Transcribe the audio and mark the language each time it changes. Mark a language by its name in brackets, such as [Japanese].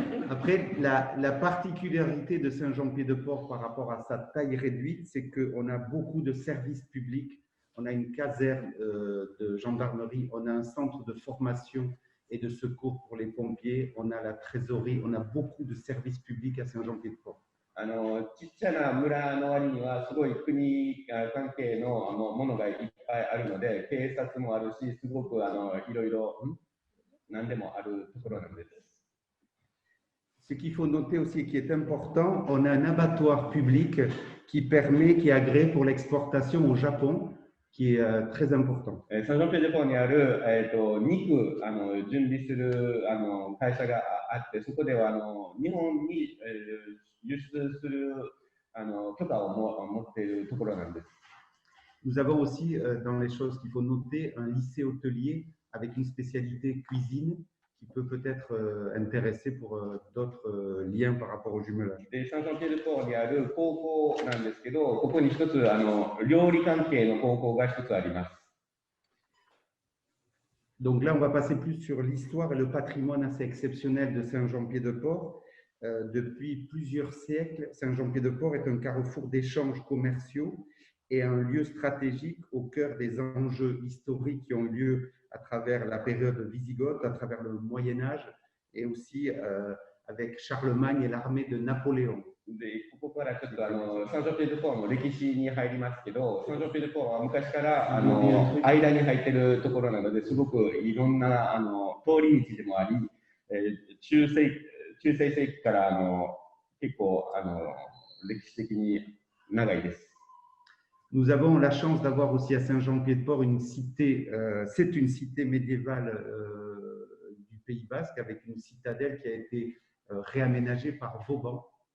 [French] Après, la particularité de Saint-Jean-Pied-de-Port par rapport à sa taille réduite, c'est qu'on a beaucoup de services publics. On a une caserne de gendarmerie, on a un centre de formation et de secours pour les pompiers, on a la trésorerie, on a beaucoup de services publics à Saint-Jean-Pied-de-Port. [Japanese] ちっちゃな村の割にはすごい国関係のものがいっぱいあるので、警察もあるし、すごくいろいろ何でもあるところなんです。 [French] Ce qu'il faut noter aussi, qui est important, on a un abattoir public qui est agréé pour l'exportation au Japon, qui est très important. [Japanese] サンジョンピエデポーにある、肉準備する会社があって、そこでは日本に、輸出する許可を持っているところなんです。 [French] Nous avons aussi, dans les choses qu'il faut noter, un lycée hôtelier avec une spécialité cuisine qui peut peut-être intéresser pour d'autres liens par rapport au jumelage. [Japanese] で、サンジョンピエデポーにある高校なんですけど、ここに一つ料理関係の高校が一つあります。 [French] Donc là, on va passer plus sur l'histoire et le patrimoine assez exceptionnel de Saint-Jean-Pied-de-Port. Depuis plusieurs siècles, Saint-Jean-Pied-de-Port est un carrefour d'échanges commerciaux et un lieu stratégique au cœur des enjeux historiques qui ont eu lieu à travers la période wisigothe, à travers le Moyen-Âge et aussi avec Charlemagne et l'armée de Napoléon. [Japanese] で、ここからちょっとサンジョンピエデポーの歴史に入りますけど、サンジョンピエデポーは昔から間に入ってるところなので、すごくいろんな通り道でもあり、中世世紀から結構歴史的に長いです。 [French] Nous avons la chance d'avoir aussi à Saint-Jean-Pied-de-Port une cité, c'est une cité médiévale du Pays Basque avec une citadelle qui a été réaménagée par Vauban.